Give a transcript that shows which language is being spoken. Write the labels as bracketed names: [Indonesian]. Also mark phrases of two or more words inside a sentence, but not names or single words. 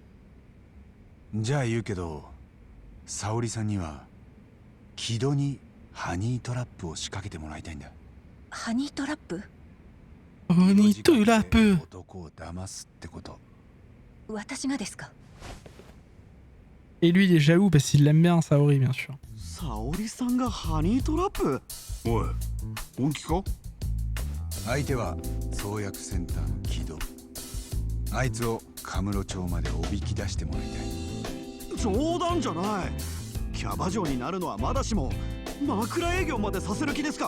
[Japanese] じゃあ言うけど、沙織さんには木戸にハニートラップを仕掛けてもらいたいんだ。ハニートラップ？ハニートラップ。男を騙すってこと。私がですか？ [French] Et lui, il est jaloux parce qu'il l'aime bien, Saori, bien sûr. [Japanese] Saori-sanがハニートラップ？おい、本気か？相手は創薬センターの木戸。あいつをカムロ町までおびき出してもらいたい。冗談じゃない。キャバ嬢になるのはまだしも枕営業までさせる気ですか？